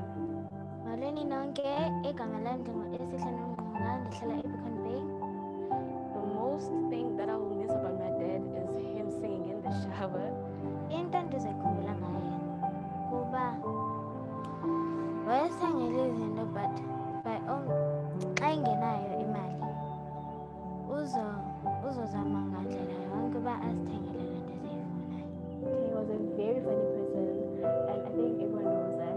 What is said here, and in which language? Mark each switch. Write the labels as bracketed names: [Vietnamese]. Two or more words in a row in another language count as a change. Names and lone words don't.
[Xhosa] Malweni nonke, igama lami ndingu-Esihle Nongqunga, ndihlala eBeacon Bay. [English] The most thing that I will miss about my dad is him singing in the shower. [Xhosa] Into endizayikhumbula ngaye kuba wayesengela izinto but xa ingenayo imali uzozama ngandlela yonke uba azithengele le nto eziyifunayo. [English] He was a very funny person and I think everyone knows that.